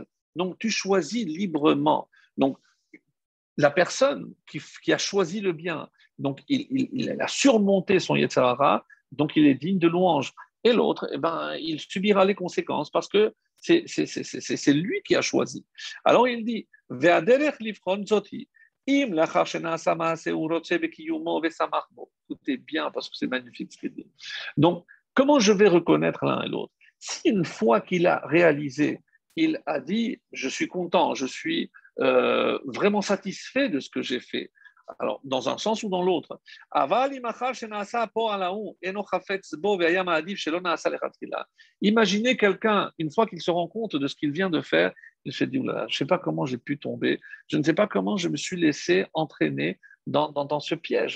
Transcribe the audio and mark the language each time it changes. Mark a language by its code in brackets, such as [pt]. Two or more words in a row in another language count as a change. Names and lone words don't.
[fr] Donc, tu choisis librement. Donc, la personne qui a choisi le bien, donc il a surmonté son [he] יצר הרע, [fr] donc il est digne de louange. Et l'autre, eh ben, il subira les conséquences parce que c'est lui qui a choisi. Alors il dit, [he] ודרך לברר זאת, אם לאחר שנעשה מעשה ורוצה בקיומו ושמח בו. [fr] Écoutez bien parce que c'est magnifique ce qu'il dit. Donc, comment je vais reconnaître l'un et l'autre? Si une fois qu'il a réalisé, il a dit, je suis content, je suis vraiment satisfait de ce que j'ai fait. Alors, dans un sens ou dans l'autre. Imaginez quelqu'un, une fois qu'il se rend compte de ce qu'il vient de faire, il se dit, je ne sais pas comment j'ai pu tomber, je ne sais pas comment je me suis laissé entraîner dans ce piège.